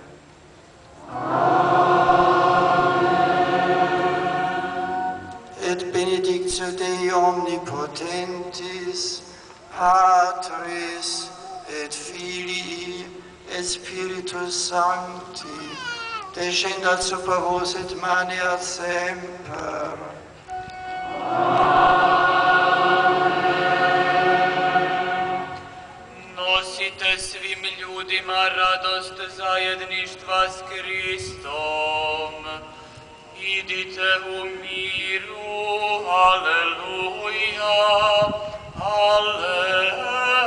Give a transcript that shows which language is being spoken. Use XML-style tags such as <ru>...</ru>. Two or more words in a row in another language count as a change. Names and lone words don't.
<la>Et benedictio Dei omnipotentis, Patris et Filii et Spiritus Sancti, descendat super vos et maneat semper.</la> <hr>Nosite svim ljudima radost zajedništva s Kristom. Idite u miru, aleluja, aleluja.</hr>